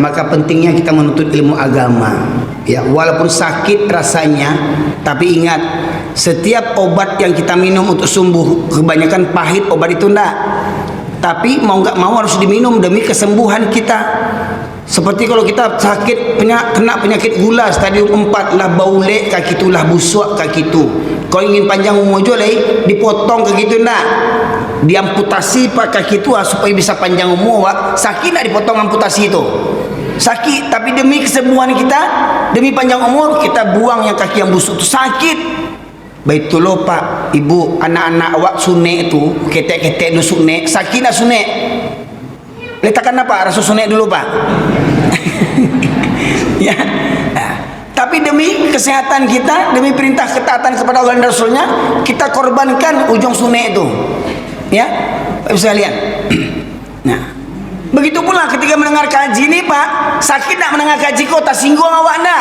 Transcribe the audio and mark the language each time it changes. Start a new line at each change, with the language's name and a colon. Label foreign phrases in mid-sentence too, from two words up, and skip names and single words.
Indonesian: Maka pentingnya kita menuntut ilmu agama ya, walaupun sakit rasanya, tapi ingat, setiap obat yang kita minum untuk sembuh kebanyakan pahit obat itu enggak, tapi mau nggak mau harus diminum demi kesembuhan kita. Seperti kalau kita sakit kena penyakit gula stadium 4
Minangkabau: lah baulek kaki tu lah busuk kaki tu.
Indonesian: Kau ingin panjang umur je lah dipotong kaki tu nak. Diamputasi pak kaki tu supaya bisa panjang umur. Sakit nak dipotong amputasi tu. Sakit, tapi demi kesembuhan kita, demi panjang umur kita buang yang kaki yang busuk tu. Sakit.
Minangkabau: Baitulah pak, ibu, anak-anak awak sunek tu, ketek-ketek lu sunek, sakit nak sunek.
Indonesian: Letakkan apa? Rasa sunek dulu pak. Ya. Nah, tapi demi kesehatan kita, demi perintah ketaatan kepada Allah dan Rasulnya, kita korbankan ujung sunek itu. Ya, bisa lihat. Nah, begitu pula ketika mendengar kaji ini pak, sakit tak mendengar kaji kau tersinggung awak nak?